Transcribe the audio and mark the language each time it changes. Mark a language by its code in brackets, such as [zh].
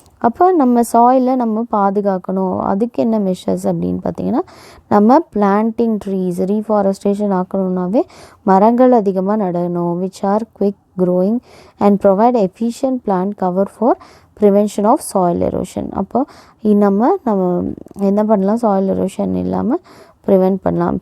[ta] அப்போ நம்ம சாயிலை நம்ம பாதுகாக்கணும். அதுக்கு என்ன மெஷர்ஸ் அப்படின்னு பார்த்திங்கன்னா, நம்ம பிளான்டிங் ட்ரீஸ், ரீஃபாரஸ்ட்ரேஷன் ஆக்கணுன்னாவே மரங்கள் அதிகமாக நடணும். [en] Which are quick growing and provide efficient plant cover for prevention of soil erosion. [ta] அப்போ நம்ம என்ன பண்ணலாம், சாயில் எரோஷன் இல்லாமல் ப்ரிவெண்ட் பண்ணலாம்.